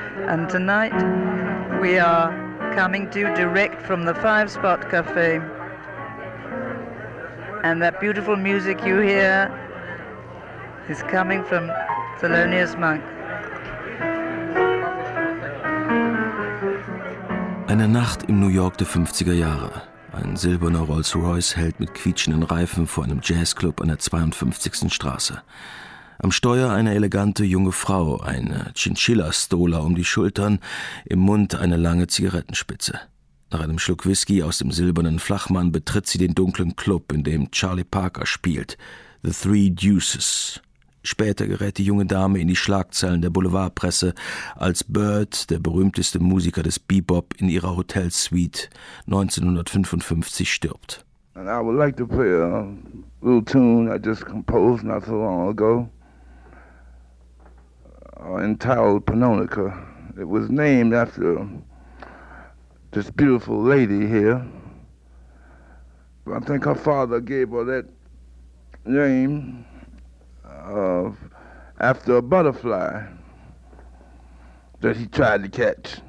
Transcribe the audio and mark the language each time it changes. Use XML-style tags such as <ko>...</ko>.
<en>And tonight we are coming to you direct from the Five Spot Café. And that beautiful music you hear is coming from Thelonious Monk.</en> <de>Eine Nacht im New York der 50er Jahre. Ein silberner Rolls-Royce hält mit quietschenden Reifen vor einem Jazzclub an der 52. Straße. Am Steuer eine elegante junge Frau, eine Chinchilla-Stola um die Schultern, im Mund eine lange Zigarettenspitze. Nach einem Schluck Whisky aus dem silbernen Flachmann betritt sie den dunklen Club, in dem Charlie Parker spielt, The Three Deuces. Später gerät die junge Dame in die Schlagzeilen der Boulevardpresse, als Bird, der berühmteste Musiker des Bebop, in ihrer Hotelsuite 1955 stirbt.</de> <en>And I would like to play a little tune I just composed not so long ago, entitled Panonica. It was named after this beautiful lady here. I think her father gave her that name after a butterfly that he tried to catch.</en>